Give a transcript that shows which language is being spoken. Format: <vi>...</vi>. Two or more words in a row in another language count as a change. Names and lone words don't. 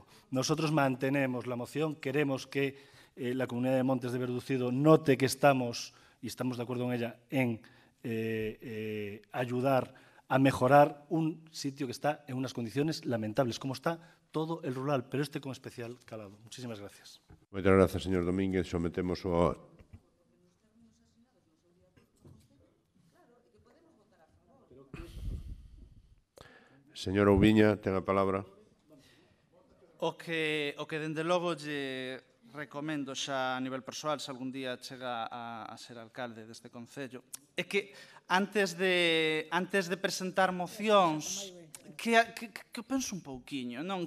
<es>Nosotros mantenemos la moción. Queremos que la Comunidad de Montes de Verducido note que estamos, y estamos de acuerdo en ella, en ayudar a mejorar un sitio que está en unas condiciones lamentables, como está todo el rural, pero este con especial calado. Muchísimas gracias.</es> <gl>Moitas grazas, señor Domínguez. Sometemos o... Señora Ubiña, ten a palabra. O que dende logo lle recomendo xa a nivel persoal, se algún día chega a ser alcalde deste concello, é que antes de presentar mocións, que pense un pouquiño, non?</gl>